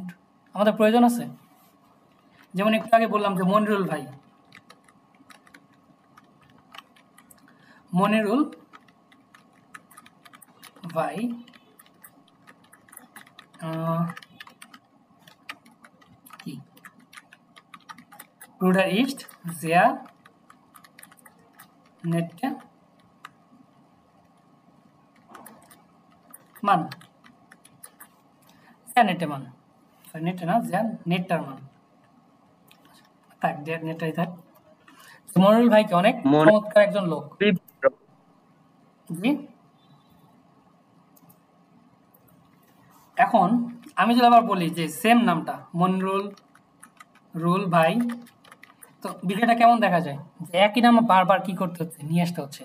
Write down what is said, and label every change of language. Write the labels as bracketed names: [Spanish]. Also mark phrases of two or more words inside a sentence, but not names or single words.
[Bangla] আমাদের প্রয়োজন আছে? যেমন একটু আগে বললাম যে মনিরুল ভাই, মনিরুল ভাই কি [German] Bruder ist sehr netter Mann, sehr netter Mann, netter না, sehr netter Mann, থাক der netterই থাক। [Bangla] মনিরুল ভাই কি অনেক চমৎকার একজন লোক। জি, এখন আমি যদি আবার বলি যে সেম নামটা মনিরুল ভাই, তো বিষয়টা কেমন দেখা যায়, যে একই নাম বারবার কি করতে হচ্ছে, নিয়ে আসতে হচ্ছে।